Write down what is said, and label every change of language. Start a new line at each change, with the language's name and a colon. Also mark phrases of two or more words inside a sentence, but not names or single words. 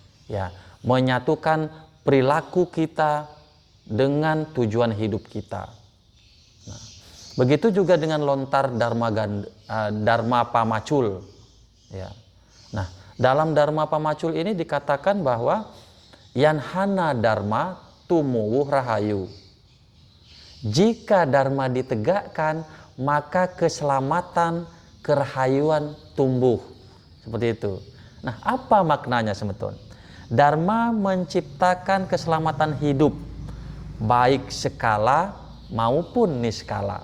Indonesian: Ya, menyatukan perilaku kita dengan tujuan hidup kita. Nah, begitu juga dengan lontar Dharma Pamacul. Ya. Nah, dalam Dharma Pamacul ini dikatakan bahwa
Kawi: yanhana dharma tumuwuh rahayu.
Indonesian: Jika dharma ditegakkan, maka keselamatan, kerahayuan tumbuh. Seperti itu. Nah, apa maknanya semeton? Dharma menciptakan keselamatan hidup, baik skala maupun niskala.